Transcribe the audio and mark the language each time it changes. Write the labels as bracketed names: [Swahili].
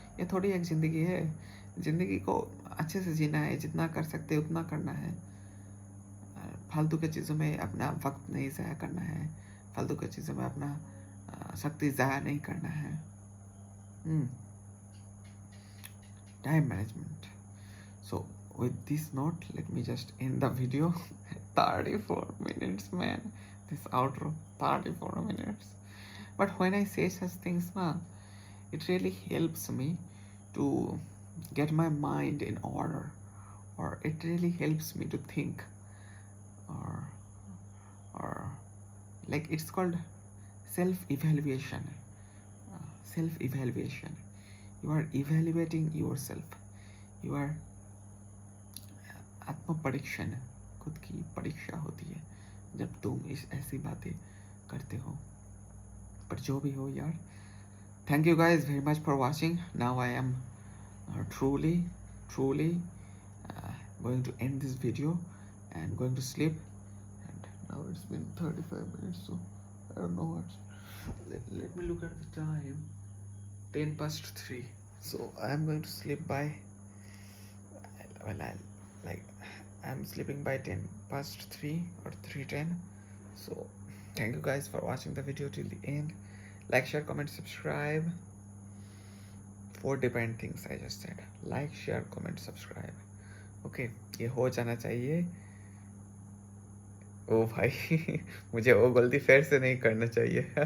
[Hindi] ये थोड़ी एक ज़िंदगी है। ज़िंदगी को अच्छे से जीना है, जितना कर सकते हैं उतना करना है। फालतू के चीज़ों में अपना वक्त नहीं ज़ाया करना है, फालतू के चीज़ों में अपना शक्ति ज़ाया नहीं करना है। [English] Time management. So with this note, let me just end the video. 34 minutes, man. This outro, 34 minutes. But when I say such things, it really helps me to get my mind in order, or it really helps me to think, or like it's called self-evaluation. Self-evaluation. You are evaluating yourself. You are [Hindi] आत्म परीक्षण, खुद की परीक्षा होती है जब तुम इस ऐसी बातें करते हो। पर जो भी हो यार, [English] Thank you guys very much for watching. Now I am truly going to end this video and going to sleep. And now it's been 35 minutes, so I don't know what. Let me look at the time. 3:10. So I'm going to sleep by, well, I'm sleeping by 3:10 or 3:10. So thank you guys for watching the video till the end. Like, share, comment, subscribe. 4 different things I just said. Like, share, comment, subscribe. [Hindi] Okay, ये हो जाना चाहिए। ओ भाई मुझे वो गलती फिर से नहीं करना चाहिए।